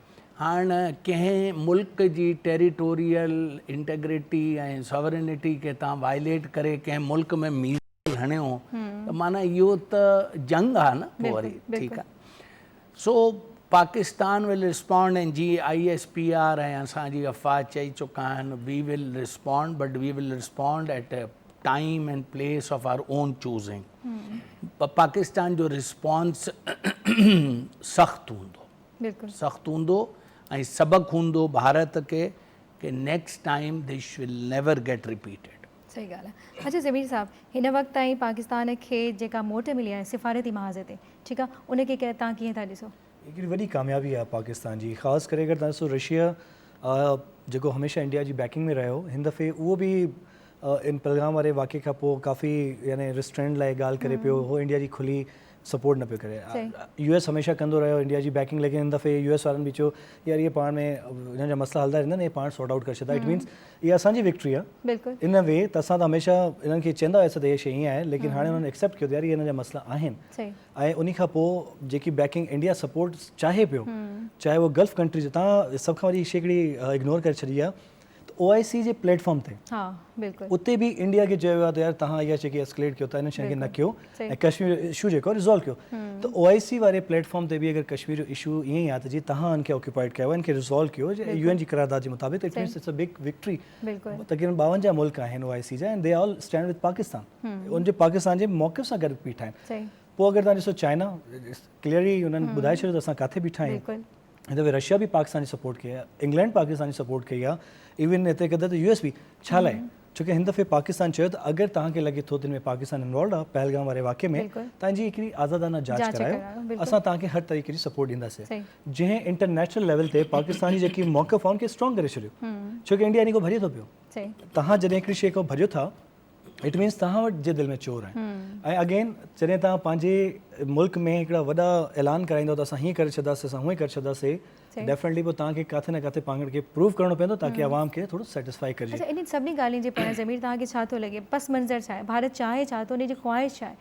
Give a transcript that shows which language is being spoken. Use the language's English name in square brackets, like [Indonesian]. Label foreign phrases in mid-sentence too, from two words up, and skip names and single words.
[Sindhi] हाणे कंहिं मुल्क जी [English] territorial integrity [Sindhi] ऐं सॉवरेनिटी खे तव्हां वायलेट करे कंहिं मुल्क में मीज़ाइल हणियो त माना इहो त जंग आहे न पोइ वरी, ठीकु आहे। [English] So Pakistan will respond, [Sindhi] ऐं जी ISPR ऐं असांजी अफ़वाज चई चुका आहिनि, [English] We will respond, but we will respond at a time and place of our own choosing. [Sindhi] पाकिस्तान जो रिस्पॉन्स सख़्तु हूंदो, सख़्तु हूंदो ऐं सबक़ु हूंदो भारत खे कि [English] next time this will never get repeated. [Sindhi] सही ॻाल्हि आहे। अच्छा ज़मीर साहब, हिन वक़्त ताईं पाकिस्तान खे जेका मोट मिली आहे सिफ़ारती महाज़ ते, ठीकु आहे, उनखे तव्हां कीअं था ॾिसो? हिकिड़ी वॾी कामयाबी आहे पाकिस्तान जी, ख़ासि करे अगरि तव्हां ॾिसो रशिया जेको हमेशह इंडिया जी बैकिंग में रहियो, हिन दफ़े उहो बि इन पहलगाम वारे वाक़े खां पोइ काफ़ी यानी रिस्ट्रेंट लाइ ॻाल्हि करे पियो, हो इंडिया जी खुली सपोर्ट न पियो करे। US हमेशह कंदो रहियो इंडिया जी बैकिंग, लेकिन हिन दफ़े US वारनि बि चयो यार इहे पाण में हिन जा मसइला हलंदा रहंदा आहिनि, इहे पाण [English] sort out [Sindhi] करे छॾंदा। [English] It means [Sindhi] इहा असांजी विक्ट्री आहे [English] in way, [Sindhi] त असां त हमेशह इन्हनि खे चवंदा हुआसीं त इहे शइ ईअं आहे, लेकिन हाणे हुननि एक्सेप्ट कयो त यार इहे हिन जा मसइला आहिनि, ऐं उन खां पोइ जेकी बैकिंग इंडिया सपोर्ट चाहे पियो, चाहे उहो [English] Gulf countries, [Sindhi] तव्हां सभ खां वॾी शइ हिकिड़ी इग्नोर करे छॾी आहे, त OIC जे प्लेटफॉर्म ते उते बि इंडिया खे चयो आहे त यार तव्हां इहा जेकी एस्केलेट कयो था, इन शइ खे न कयो ऐं कश्मीर इशू जेको रिज़ॉल्व कयो। त OIC वारे प्लेटफॉर्म ते बि अगरि कश्मीर जो इशू ईअं ई आहे त जी तव्हां हिनखे ऑक्यूपाइड कयो, इनखे रिज़ॉल्व कयो UN जी करारदाद जे मुताबिक़, [English] It means it's a big victory. [Sindhi] तक़रीबन 52 मुल्क आहिनि OIC जा, [English] And they all stand with Pakistan, [Sindhi] उनजे पाकिस्तान जे मौक़िफ़ सां गॾु बीठा आहिनि। पोइ अगरि तव्हां ॾिसो चाइना, क्लियरली हुननि ॿुधाए छॾियो त असां किथे बीठा आहियूं, हिन दफ़े रशिया बि पाकिस्तान जी सपोर्ट कई आहे, इंग्लैंड पाकिस्तान जी सपोर्ट कई आहे, इवन हिते कदे त US बि। छा लाइ? छोकी हिन दफ़े पाकिस्तान चयो त अगरि तव्हांखे लॻे थो त हिन में पाकिस्तान इन्वॉल्व आहे पहलगाम वारे वाक़े में, तव्हांजी हिकिड़ी आज़ादाना जांच करायो, असां तव्हांखे हर तरीक़े जी सपोर्ट ॾींदासीं, जंहिं [English] international level [Sindhi] ते पाकिस्तान जी जेकी मौक़िफ़ आहे उनखे स्ट्रॉन्ग करे छॾियो, छोकी इंडिया इन को भॼे थो पियो। तव्हां जॾहिं हिकिड़ी शइ खां भॼो था, [English] It means [Sindhi] तव्हां वटि जे दिलि में चोर आहिनि, ऐं अगेन जॾहिं तव्हां पंहिंजे मुल्क में हिकिड़ा वॾा ऐलान कराईंदो त असां हीअं करे छॾंदासीं, असां हूअं करे छॾंदासीं, डेफिनेटली पोइ तव्हांखे किथे न किथे पाण खे प्रूव करणो पवंदो ताकी आवाम खे थोरो सेटिस्फाई करिजे। अच्छा, इन सभिनी ॻाल्हियुनि जे पहिरियां ज़मीर तव्हांखे छा थो लॻे, पस मंज़र छा आहे, भारत चाहे छा थो, उनजी ख़्वाहिश छा आहे?